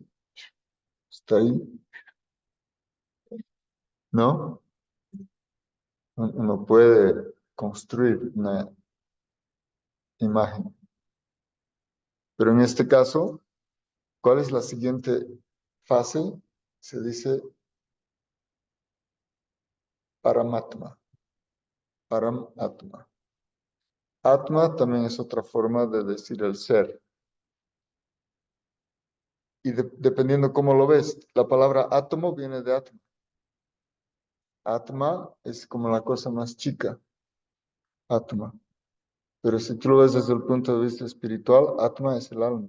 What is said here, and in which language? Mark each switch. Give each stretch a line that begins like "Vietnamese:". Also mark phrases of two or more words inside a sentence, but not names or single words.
Spanish: Está ahí, ¿no? Uno puede construir una imagen. Pero en este caso, ¿cuál es la siguiente fase? Se dice Paramatma. Paramatma. Atma también es otra forma de decir el ser. Y dependiendo cómo lo ves, la palabra átomo viene de Atma. Atma es como la cosa más chica, Atma. Pero si tú lo ves desde el punto de vista espiritual, Atma es el alma.